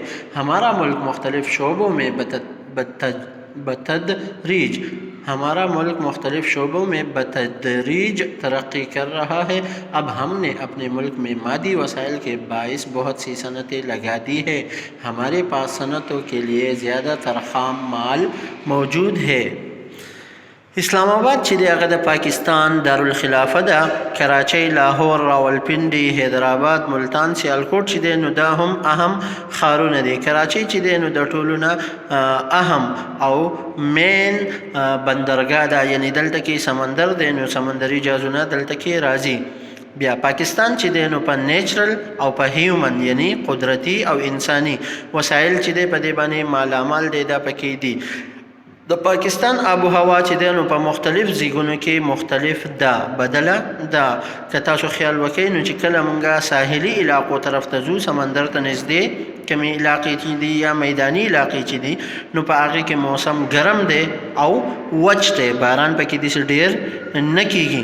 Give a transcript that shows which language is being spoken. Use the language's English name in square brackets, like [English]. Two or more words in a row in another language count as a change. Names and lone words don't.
[Urdu] ہمارا ملک مختلف شعبوں میں بتدریج ترقی کر رہا ہے۔ اب ہم نے اپنے ملک میں مادی وسائل کے باعث بہت سی صنعتیں لگا دی ہیں۔ ہمارے پاس صنعتوں کے لیے زیادہ تر خام مال موجود ہے۔ [Pashto] اسلام آباد چې دی هغه د پاکستان دارالخلافه ده. کراچۍ، لاهور، راولپنډي، حیدرآباد، ملتان، سیالکوټ چې دی نو دا هم اهم ښارونه دي. کراچۍ چې دی نو د ټولو نه اهم او مین بندرګاه ده، یعنی دلته کې سمندر دی نو سمندري جهازونه دلته کې راځي. بیا پاکستان چې دی نو په نیچرل او په هیومن یعنی قدرتی او انسانی وسایل چې دی په دې باندې مالامال دی دا پکې دي. د پاکستان آب و هوا چې دی نو په مختلف ځایونو کې مختلف ده، بدله ده. که تاسو خیال وکئ نو چې کله مونږه ساحلي علاقو طرف ته ځو، سمندر ته نږدې کمی علاقې چې دي یا میدانی علاقې چې دي نو په هغې کې موسم ګرم دی او وچ دی، باران پکې داسې ډېر نه کیږي.